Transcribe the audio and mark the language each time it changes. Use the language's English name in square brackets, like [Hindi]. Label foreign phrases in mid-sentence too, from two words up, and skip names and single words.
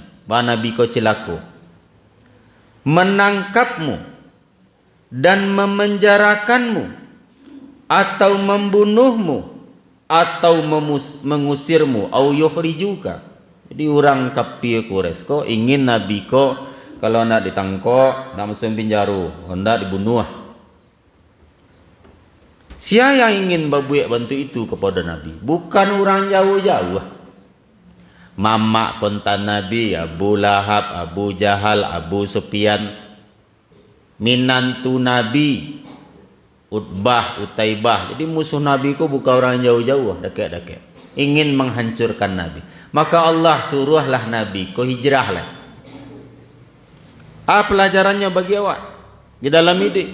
[Indonesian] Bahwa Nabi kau celaka, menangkapmu dan memenjarakanmu, atau membunuhmu, atau mengusirmu, [Arabic] أو يخرجوك. [Indonesian] Jadi orang kafir Quraisy ko ingin Nabi ko kalau nak ditangkap, nak masuk penjara, hendak dibunuh. Siapa yang ingin berbuat bantu itu kepada Nabi? Bukan orang jauh-jauh. Mamak kontan Nabi, Abu Lahab, Abu Jahal, Abu Sufyan, minantu Nabi, Utbah, Utaibah. Jadi musuh Nabi ko bukan orang jauh-jauh, dekat-dekat. Ingin menghancurkan Nabi. Maka Allah suruhlah Nabi ko hijrahlah. Apa pelajarannya bagi awak di dalam hidup?